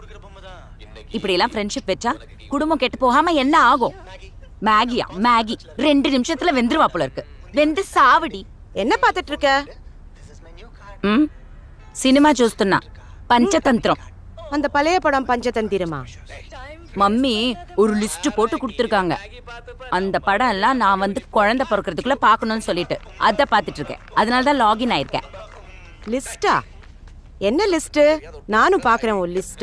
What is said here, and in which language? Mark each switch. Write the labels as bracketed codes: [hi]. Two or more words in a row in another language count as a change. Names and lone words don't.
[ta] இப்படி எல்லாம் ஃப்ரெண்ட்ஷிப் வச்சா குடும்பம் கெட்டு போகாம என்ன ஆகும்? மேகியா மேகி 2 நிமிஷத்துல வெந்துருவா போல இருக்கு. வெந்து சாவடி. என்ன பாத்துட்டு இருக்க? [te] సినిమా చూస్తున్నా. పంచతంత్రం. [ta] அந்த பழைய படம் பஞ்சதந்திரமா? மம்மி ஒரு லிஸ்ட் போட்டு கொடுத்துருக்காங்க. அந்த படம் எல்லாம் நான் வந்து குழந்தை பிறக்கிறதுக்குள்ள பார்க்கணும்னு சொல்லிட்டு அதை பார்த்துட்டு இருக்கேன். அதனால தான் லாகின் ஆயிருக்கேன். லிஸ்டா? என்ன லிஸ்ட்? நானும் பாக்குறேன் ஒரு லிஸ்ட.